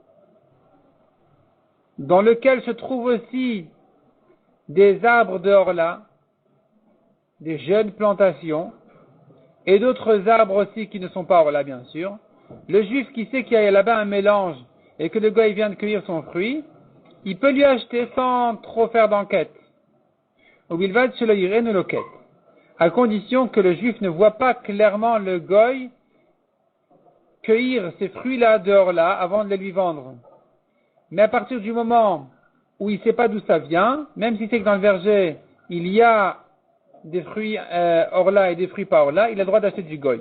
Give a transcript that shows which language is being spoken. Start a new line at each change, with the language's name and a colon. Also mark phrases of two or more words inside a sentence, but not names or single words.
French: dans lequel se trouvent aussi des arbres de orla, des jeunes plantations, et d'autres arbres aussi qui ne sont pas orla, bien sûr. Le juif qui sait qu'il y a là-bas un mélange et que le gars il vient de cueillir son fruit, il peut lui acheter sans trop faire d'enquête.
Hebrew: ובלבד שלא יראהו לוקט.
French: À condition que le juif ne voit pas clairement le goy cueillir ces fruits-là dehors là avant de les lui vendre. Mais à partir du moment où il ne sait pas d'où ça vient, même si c'est que dans le verger il y a des fruits orla et des fruits pas orla, il a le droit d'acheter du goy.